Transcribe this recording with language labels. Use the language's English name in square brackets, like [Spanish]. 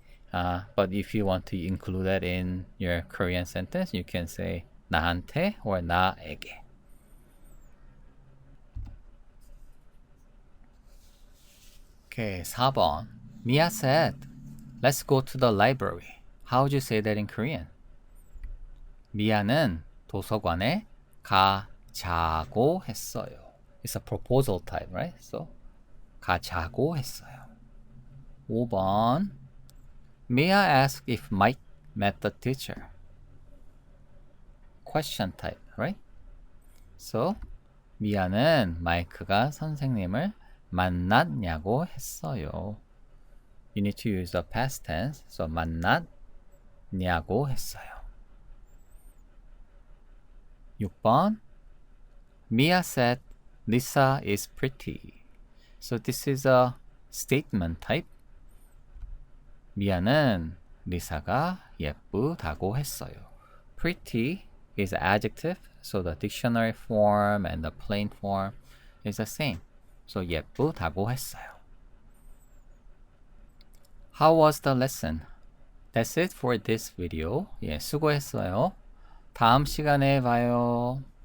[English] But if you want to include that in your Korean sentence, you can say 나한테 or 나에게. Okay, 4번. Mia said, let's go to the library. How would you say that in Korean? [Korean] 미아는 도서관에 가자고 했어요. [English] It's a proposal type, right? [Korean] So, 가자고 했어요. 5번. [English] Mia asked if Mike met the teacher. Question type, right? [Korean] So, 미아는 마이크가 선생님을 만났냐고 했어요. [English] You need to use the past tense. [Korean] So, 만났냐고 했어요. [English] 6번. Mia said Lisa is pretty. So, this is a statement type. [Korean] 미아는 리사가 예쁘다고 했어요. [English] Pretty is an adjective, so the dictionary form and the plain form is the same. [Korean] So 예쁘다고 했어요. [English] How was the lesson? That's it for this video. [Korean] 예, 수고했어요. 다음 시간에 봐요.